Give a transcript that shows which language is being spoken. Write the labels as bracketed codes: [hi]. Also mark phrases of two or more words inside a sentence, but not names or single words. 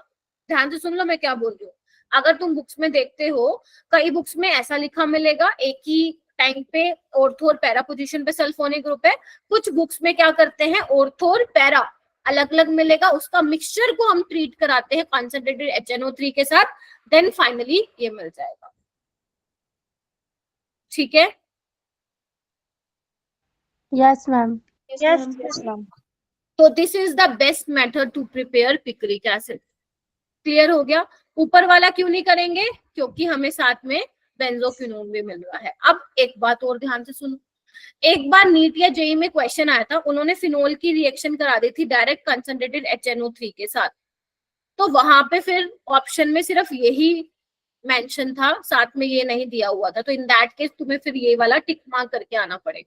[hi] ध्यान से सुन लो मैं क्या बोल रही हूँ। अगर तुम बुक्स में देखते हो, कई बुक्स में ऐसा लिखा मिलेगा, एक ही टाइम पे ऑर्थो और [en] para position [hi] पे [en] sulphonic group [hi] है। कुछ बुक्स में क्या करते हैं, ऑर्थो और पैरा अलग अलग मिलेगा, उसका मिक्सचर को हम ट्रीट कराते हैं कॉन्सेंट्रेटेड HNO3 के साथ, [en] then finally [hi] ये मिल जाएगा। ठीक है? [en] Yes, ma'am. Yes, ma'am. तो this is the best method to prepare picric acid. [hi] क्लियर हो गया? ऊपर वाला क्यों नहीं करेंगे? क्योंकि हमें साथ में बेंजोक्विनोन भी मिल रहा है। अब एक बात और ध्यान से सुनो, एक बार नीट या जेई में क्वेश्चन आया था, उन्होंने फिनोल की रिएक्शन करा दी थी [en] direct concentrated [hi] HNO3 के साथ, तो वहां पे फिर ऑप्शन में सिर्फ यही मेंशन था, साथ में ये नहीं दिया हुआ था, तो [en] in that case [hi] तुम्हें फिर ये वाला [en] tick mark [hi] करके आना पड़ेगा।